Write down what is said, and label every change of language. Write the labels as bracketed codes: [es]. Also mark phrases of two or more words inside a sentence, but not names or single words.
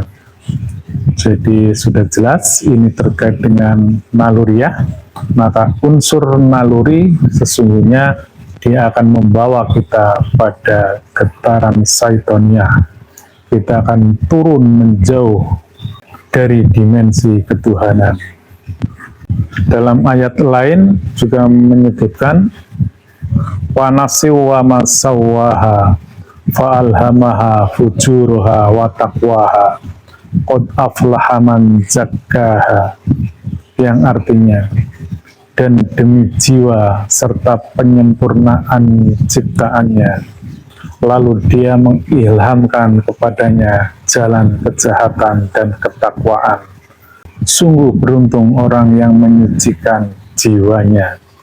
[id] Jadi sudah jelas ini terkait dengan naluriah, maka unsur naluri sesungguhnya dia akan membawa kita pada getaran syaitoniyah. Kita akan turun menjauh dari dimensi ketuhanan. [ar] Dalam ayat lain juga menyebutkan ونفس وما سواها فألهمها فجورها وتقواها قد أفلح من زكاها, [id] yang artinya, dan demi jiwa serta penyempurnaan ciptaannya lalu Dia mengilhamkan kepadanya jalan kejahatan dan ketakwaan. Sungguh beruntung orang yang menyucikan jiwanya.